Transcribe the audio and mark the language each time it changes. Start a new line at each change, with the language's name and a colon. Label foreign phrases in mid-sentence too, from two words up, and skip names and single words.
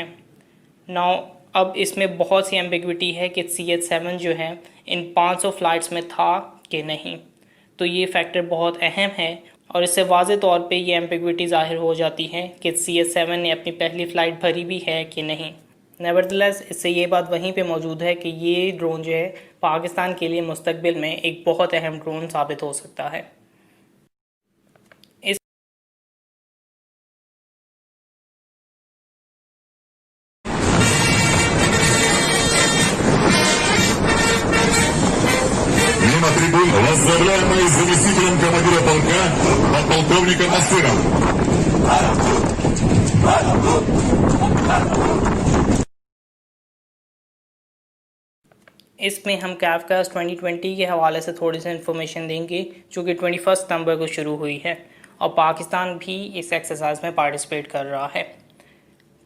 Urdu: ناؤ اب اس میں بہت سی ایمبیگیوٹی ہے کہ CH-7 جو ہے ان 500 فلائٹس میں تھا کہ نہیں، تو یہ فیکٹر بہت اہم ہے اور اس سے واضح طور پہ یہ ایمبیگیوٹی ظاہر ہو جاتی ہے کہ CH-7 نے اپنی پہلی فلائٹ بھری بھی ہے کہ نہیں. نیوردلیس اس سے یہ بات وہیں پہ موجود ہے کہ یہ ڈرون جو ہے پاکستان کے لیے مستقبل میں ایک بہت اہم ڈرون ثابت ہو سکتا ہے.
Russian: Мимо трибун возглавляемый заместителем командира полка подполковником Асыром.
Urdu: اس میں ہم کیفکاسٹ 2020 کے حوالے سے تھوڑی سی انفارمیشن دیں گے، جو کہ 21 ستمبر کو شروع ہوئی ہے اور پاکستان بھی اس ایکسرسائز میں پارٹیسپیٹ کر رہا ہے.